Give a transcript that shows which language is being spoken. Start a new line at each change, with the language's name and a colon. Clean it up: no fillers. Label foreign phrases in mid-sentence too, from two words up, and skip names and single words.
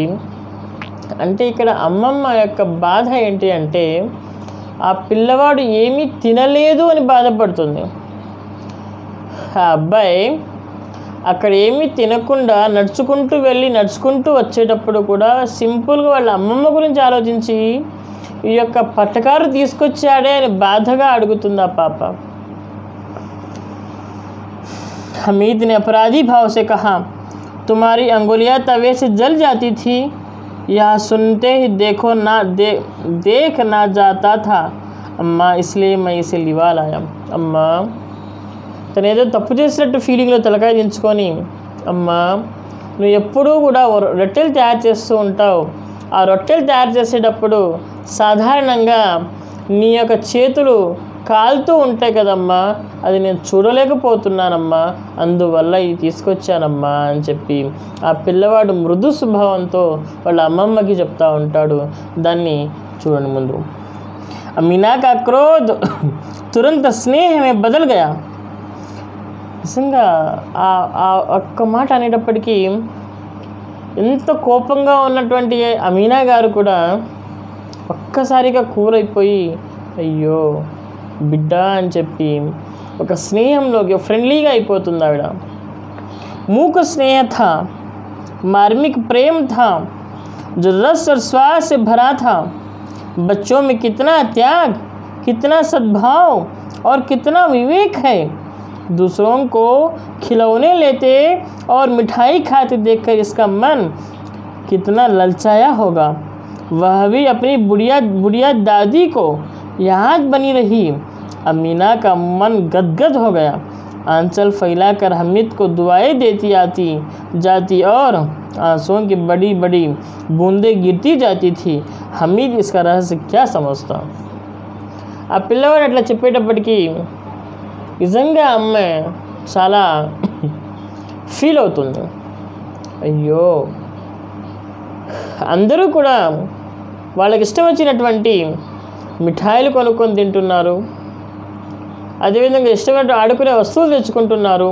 Telugu: అంటే ఇక్కడ అమ్మమ్మ యొక్క బాధ ఏంటి అంటే ఆ పిల్లవాడు ఏమీ తినలేదు అని బాధపడుతుంది. ఆ అబ్బాయి అక్కడ ఏమీ తినకుండా నడుచుకుంటూ వచ్చేటప్పుడు కూడా సింపుల్గా వాళ్ళ అమ్మమ్మ గురించి ఆలోచించి ఈ యొక్క పట్టకారు తీసుకొచ్చాడే అని బాధగా అడుగుతుంది ఆ పాప.
Hindi: हमीद ने अपराधी भाव से कहा, तुम्हारी अंगुलियां तवे से जल जाती थी, यह सुनते ही देख ना जाता था अम्मा, इसलिए मैं इसे लिवा लाया.
Telugu: అమ్మా తను ఏదో తప్పు చేసినట్టు ఫీలింగ్లో తలకాయ దించుకొని, అమ్మా నువ్వు ఎప్పుడూ కూడా రొట్టెలు తయారు చేస్తూ ఉంటావు, ఆ రొట్టెలు తయారు చేసేటప్పుడు సాధారణంగా నీ యొక్క చేతులు కాలుతూ ఉంటాయి కదమ్మా, అది నేను చూడలేకపోతున్నానమ్మా, అందువల్ల ఇది తీసుకొచ్చానమ్మా అని చెప్పి ఆ పిల్లవాడు మృదు స్వభావంతో వాళ్ళ అమ్మమ్మకి చెప్తా ఉంటాడు. దాన్ని చూడండి ముందు.
Hindi: अमीना का क्रोध तुरंत स्नेह में बदल गया.
Telugu: నిజంగా ఆ ఒక్క మాట అనేటప్పటికీ ఎంత కోపంగా ఉన్నటువంటి అమీనా గారు కూడా ఒక్కసారిగా కూరైపోయి, అయ్యో బిడ్డ అని చెప్పి ఒక స్నేహంలోకి ఫ్రెండ్లీగా అయిపోతుంది ఆవిడ.
Hindi: मूक स्नेह था, मार्मिक प्रेम था, जो रस और स्वाद से भरा था. बच्चों में कितना त्याग, कितना सद्भाव और कितना विवेक है. दूसरों को खिलौने लेते और मिठाई खाते देखकर इसका मन कितना ललचाया होगा. वह भी अपनी बुढ़िया दादी को याद बनी रही. अमीना का मन गदगद हो गया. आंचल फैलाकर हमीद को दुआएं देती जाती और आंसुओं की बड़ी बड़ी बूंदें गिरती जाती थी. हमीद इसका रहस्य क्या समझता.
Telugu: ఆ పిల్లవాడు అట్లా చెప్పేటప్పటికీ నిజంగా అమ్మాయి చాలా ఫీల్ అవుతుంది. అయ్యో అందరూ కూడా వాళ్ళకి ఇష్టం వచ్చినటువంటి మిఠాయిలు కొనుక్కొని తింటున్నారు, అదేవిధంగా ఇష్టమైన ఆడుకునే వస్తువులు తెచ్చుకుంటున్నారు.